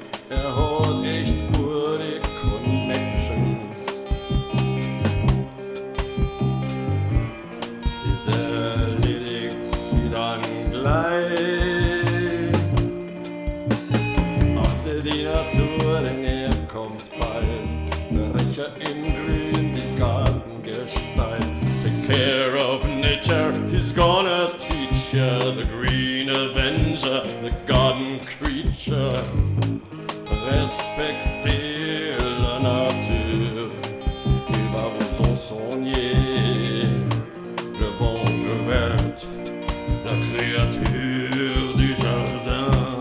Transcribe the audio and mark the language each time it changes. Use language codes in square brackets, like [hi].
[de] Er hat echt gute Connections. Das erledigt sie dann gleich. Achte die Natur, denn er kommt bald. Brecher in grün, die Gartengestalt. [en] Take care of nature, he's gonna teach ya. The Green Avenger, the garden creature. [fr] Respectez la nature, il va vous enseigner. Le vengeur, la créature du jardin.